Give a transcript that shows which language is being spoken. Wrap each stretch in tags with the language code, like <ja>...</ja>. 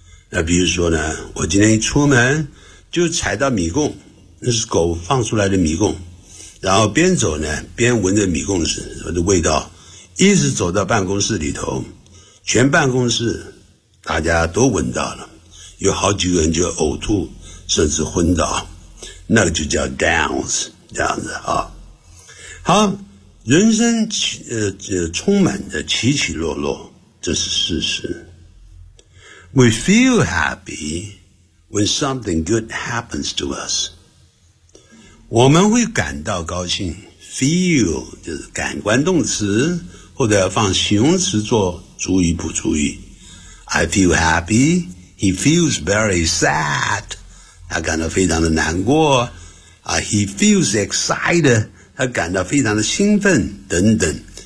<zh>那比如说呢，我今天一出门就踩到迷宫，那是狗放出来的迷宫，然后边走呢边闻着迷宫的味道，一直走到办公室里头，全办公室大家都闻到了，有好几个人就呕吐甚至昏倒，那个就叫 downs,这样子啊，好，人生充满着起起落落，这是事实。</zh> <en>We feel happy when something good happens to us.</en> <zh>我们会感到高兴 ,feel, 就是感官动词或者放形容词做主语补主语。</zh> <en>I feel happy, he feels very sad,</en> <zh>他感到非常的难过、</zh> <en>he feels excited,</en> <zh>他感到非常的兴奋等等。</zh>